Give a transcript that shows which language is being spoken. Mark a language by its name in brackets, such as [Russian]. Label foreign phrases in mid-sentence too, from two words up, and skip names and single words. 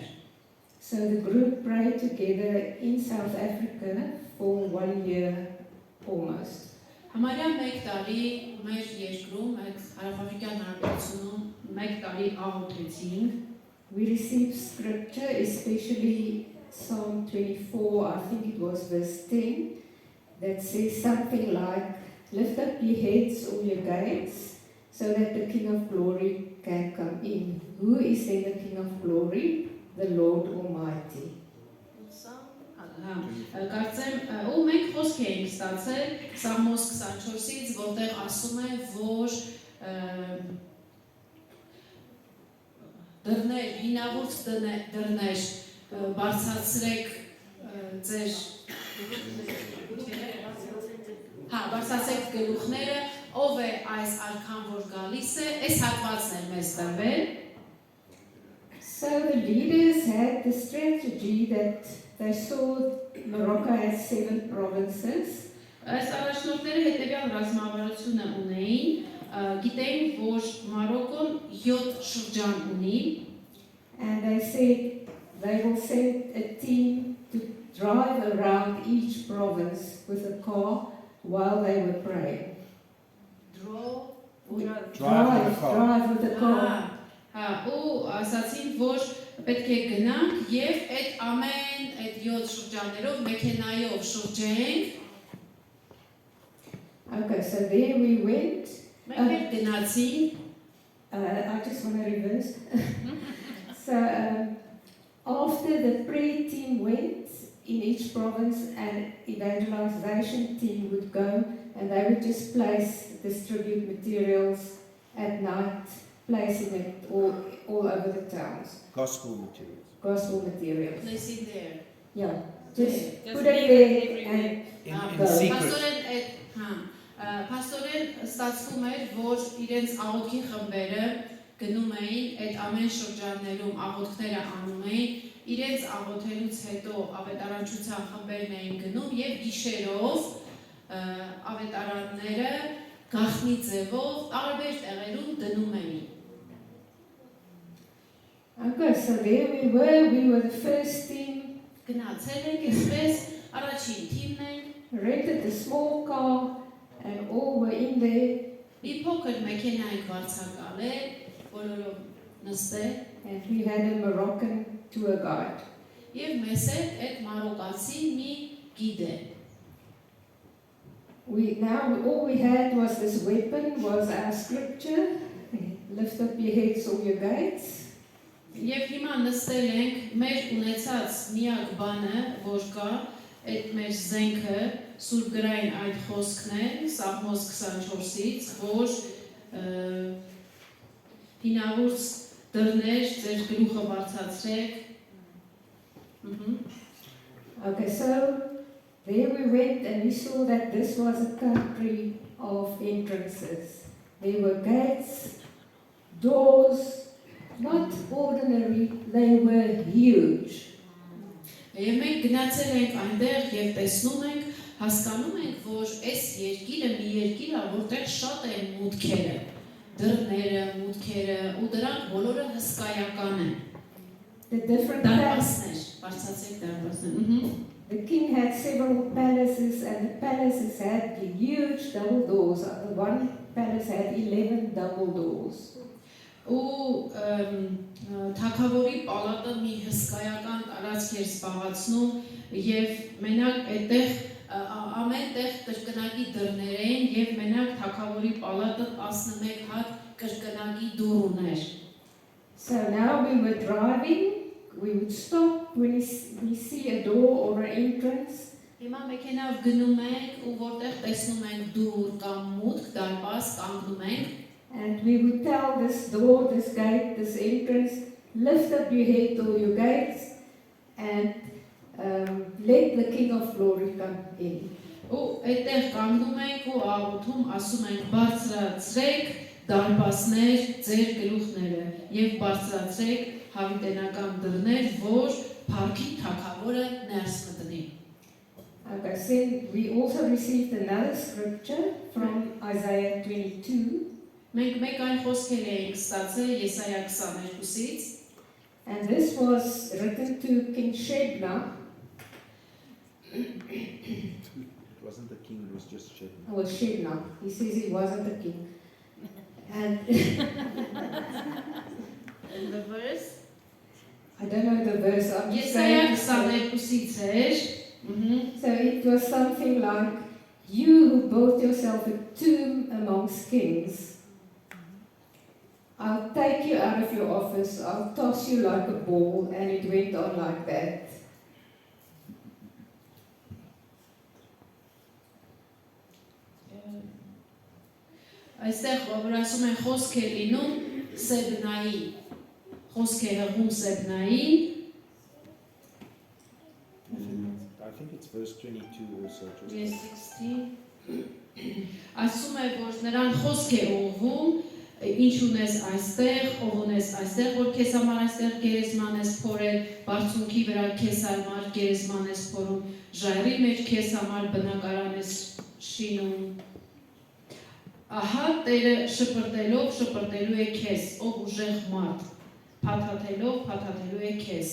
[English] So the group prayed together in South Africa for 1 year almost. [Armenian] Համարյա 1 տարի մեր երկրում, այդ հարավաֆրիկյան հանրապետությունում 1 տարի աղոթեցինք։ [English] We received scripture, especially Psalm 24, I think it was verse 10, that says something like, lift up your heads, all your gates, so that the King of Glory can come in. Who is then the King of Glory? The Lord Almighty. [Armenian] Կարծեմ, ու մենք խոսք էինք ստացել Սաղմոս 24-ից, որտեղ ասում է, որ դռներ, հինավուրց դռներ, բարձրացրեք ձեր բարձրացրեք գլուխները, ով է այս արքան, որ գալիս է, այս հատվածն է մեզ տրվել։ [English] So the leaders had the strategy that they saw Morocco had 7 provinces. [Armenian] Այս առաջնորդները հետևյալ ռազմավարությունը ունեին, գիտեին, որ Մարոկոն 7 շրջան ունի, [English] And they said they will send a team to drive around each province with a car while they were praying. Drive with a car. [Armenian] ու ասացին, որ պետք է գնանք եւ այդ ամեն այդ 7 շրջաններով մեքենայով շրջենք։ [English] Okay, so there we went. [Armenian] Մենք գնացինք, [English] I just want to reverse. So after the prayer team went in each province, an evangelization team would go and they would just distribute materials at night, placing it all over the towns. Gospel materials. Gospel materials. place it there։ Yeah, just Just put it leave it there everywhere. and In go. secret. [Armenian] Աստորեն այդ, Պաստորեն ստացվում էր, որ իրենց աղոթքի խմբերը գնում էին այդ ամեն շրջաններում աղոթքները անում էին, իրենց աղոթելուց հետո ավետարանչության խմբերն էին գնում եւ գիշերով ավետարանները գախնի ձևով տարբեր տեղերում դնում էին։ [English] Okay, so there we were the first team, [Armenian] Գնացել ենք այսպես, առաջին թիմն ենք, [English] rented a small car, and all were in there, [Armenian] մի փոքր մեքենա ենք վարձակալել, բոլորով նստել, [English] and we had a Moroccan tour guide. [Armenian] եւ մեզ հետ այդ մարոկացի մի գիդ է։ [English] All we had was this weapon, was our scripture. Lift up your heads, all your gates. [Armenian] Եվ հիմա նստել ենք մեր ունեցած միակ բանը, որ կա, այդ մեր զենքը, Սուրբ գրային այդ խոսքն է, Սաղմոս 24-ից, որ հինավուրց դռներ, ձեր գլուխը բարձրացրեք։ [English] Okay, so there we went and we saw that this was a country of entrances. There were gates, doors, not ordinary, they were huge. [Armenian] Եվ մենք գնացել ենք այնտեղ եւ տեսնում ենք, հասկանում ենք, որ այս երկիրը մի երկիր է, որտեղ շատ են մուտքերը, դռները, մուտքերը, ու դրանք բոլորը հսկայական են։ [English] The different [Armenian] Դարպասներ, բարձրացեք դարպասներ։ [English] The king had several palaces, and the palaces had huge double doors. The one palace had 11 double doors. [Armenian] Ու թագավորի պալատը մի հսկայական տարածք էր զբաղեցնում եւ մենակ այդտեղ ամեն տեղ կրկնակի դռներ էին եւ մենակ թագավորի պալատը 11 հատ կրկնակի դուռ ուներ։ [English] So now we were driving, we would stop when we see a door or an entrance, [Armenian] Հիմա մեքենավ գնում ենք ու որտեղ տեսնում ենք դուռ կամ մուտք, դարպաս կանգնում ենք [English] and we would tell this door, this gate, this entrance, lift up your head or your gates, and let the King of Glory come in. [Armenian] ու այդտեղ կանգնում ենք ու աղոթում ասում ենք բարձրացրեք դարպասներ ձեր գլուխները եւ բարձրացրեք հավիտենական դռներ, որ Փառքի Թագավորը ներս մտնի։ [English] Okay, so we also received another scripture from Isaiah 22, [Armenian] Մենք մեկ այլ խոսքեր էինք ստացել Եսայա 22-ից, [English] and this was written to King Shebna. It wasn't the king, it was just Shebna. Or Shebna. He says he wasn't a king. And the verse I don't know the verse, I'm just Եսայա saying. [Armenian] 22-ից էր, [English] So it was something like, you who built yourself a tomb amongst kings, I'll take you out of your office, I'll toss you like a ball, and it went on like that. [Armenian] Այստեղ որ ասում են խոսք է լինում Սեբնայի, խոսք է հղում Սեբնային, [English] I think it's verse 22 also. [Armenian] Yes, 16 ասում է, որ նրան խոսք է ուղղում, ինչ ունես այստեղ, ով ունես այստեղ, որ քեզ համար այստեղ գերեզման ես փորել, բարձունքի վրա քեզ համար գերեզման ես փորում, ժայռի մեջ քեզ համար բնակարան ես շինում։ Ահա Տերը շպրտելով շպրտելու է քեզ, ով ուժեղ մարդ, փաթաթելով է քեզ։